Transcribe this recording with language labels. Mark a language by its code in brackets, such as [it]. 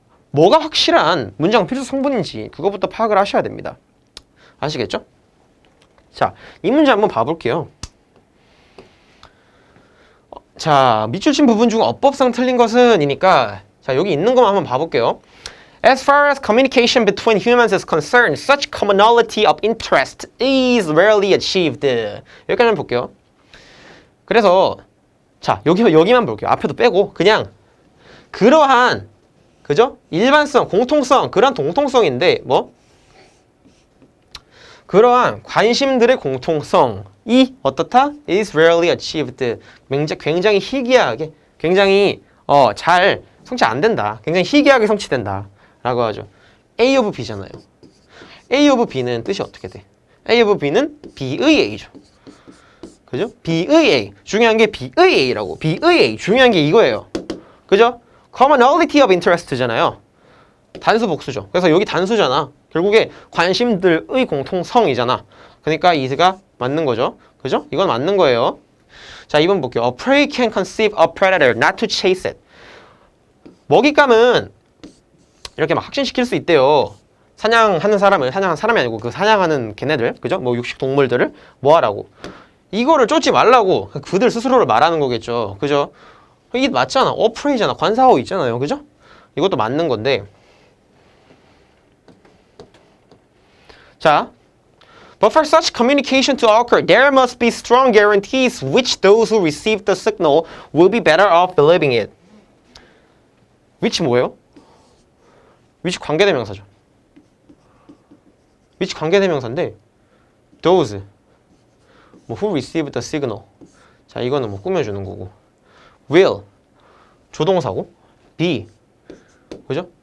[ko] 뭐가 확실한 문장 필수 성분인지 그거부터 파악을 하셔야 됩니다. 아시겠죠? 자, 이 문제 한번 봐볼게요. 자, 밑줄 친 부분 중 어법상 틀린 것은 이니까 자 여기 있는 것만 한번 봐볼게요. [en] As far as communication between humans is concerned, such commonality of interest is rarely achieved. [ko] 여기까지만 볼게요. 그래서 자 여기만 볼게요. 앞에도 빼고 그냥 그러한 그죠? 일반성, 공통성, 그러한 동통성인데 뭐? 그러한 관심들의 공통성이 어떻다? [en] is rarely achieved. [ko] 굉장히 희귀하게, 굉장히 잘 성취 안 된다. 굉장히 희귀하게 성취된다. 라고 하죠. A of B잖아요. A of B는 뜻이 어떻게 돼? A of B는 B의 A죠. 그죠? B의 A. 중요한 게 B의 A라고. B의 A. 중요한 게 이거예요. 그죠? [en] commonality of interest잖아요. [ko] 단수 복수죠. 그래서 여기 단수잖아. 결국에 관심들의 공통성이잖아. 그러니까 이스가 맞는 거죠. 그죠? 이건 맞는 거예요. 자, 2번 볼게요. [en] A prey can conceive a predator, not to chase it. [ko] 먹잇감은 이렇게 막 확신시킬 수 있대요. 사냥하는 사람이 아니고 그 사냥하는 걔네들, 그죠? 뭐 육식 동물들을 뭐 하라고? 이거를 쫓지 말라고 그들 스스로를 말하는 거겠죠. 그죠? 이게 맞잖아. prey잖아. 관사어 있잖아요. 그죠? 이것도 맞는 건데. [en] 자, but for such communication to occur, there must be strong guarantees which those who receive the signal will be better off believing it. [ko] which 뭐예요? which 관계대명사죠. [en] which [ko] 관계대명사인데 [en] those 뭐 who receive the signal. [ko] 자, 이거는 뭐 꾸며주는 거고. will 조동사고 be 그죠?